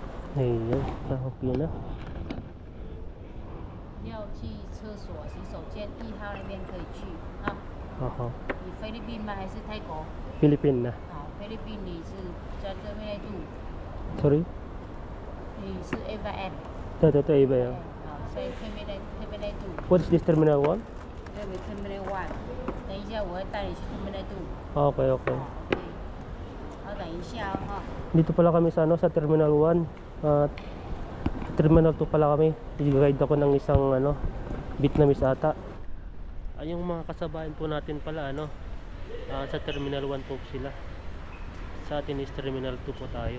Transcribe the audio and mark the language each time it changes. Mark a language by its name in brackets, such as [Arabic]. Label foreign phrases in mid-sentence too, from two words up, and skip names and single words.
[Filipino] Ayan, okay na. [Chinese] 要去厕所、洗手间1号那边可以去啊。 Aha. 你菲律宾吗？还是泰国？ [Filipino] Philippine na. [Chinese] 好，菲律宾你是在这边度， [English] Sorry? [Chinese] 你是 AVM。 [Filipino] Ito, iba yan. [Chinese] 好，所以这边度， [English] What is this terminal 1? [Chinese] 这边 Terminal 1。等一下我会带你去 Terminal 2。 [English] Okay, okay. [Chinese] 对，好，等一下哦哈。 [Filipino] Dito pala kami sa ano, sa Terminal 1. At Terminal 2 pala kami. I-guide ako ng isang ano, Vietnamese ata. Ay, yung mga kasabayan po natin pala ano, sa Terminal 1 po sila. Sa atin is Terminal 2 po tayo.